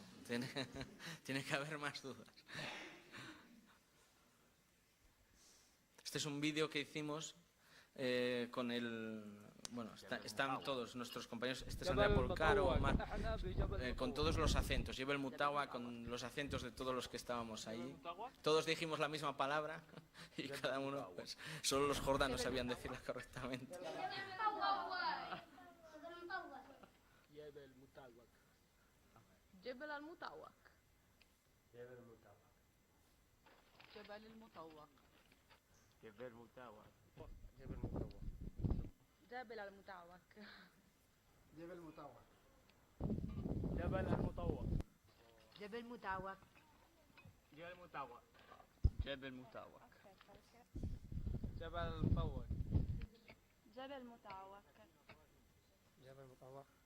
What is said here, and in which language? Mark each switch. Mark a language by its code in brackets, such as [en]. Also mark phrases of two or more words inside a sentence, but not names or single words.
[es] Tiene que haber más dudas. Este es un vídeo que hicimos con el... Bueno, están todos nuestros compañeros. Este es Andrea Polcaro, con todos los acentos. Lleva el Mutawa con los acentos de todos los que estábamos ahí. Todos dijimos la misma palabra y cada uno, pues, solo los jordanos sabían decirla correctamente. [ar] جبل المطوق جبل المطوق جبل المطوق جبل المطوق جبل المطوق جبل المطوق جبل المطوق جبل المطوق جبل المطوق جبل المطوق جبل المطوق جبل المطوق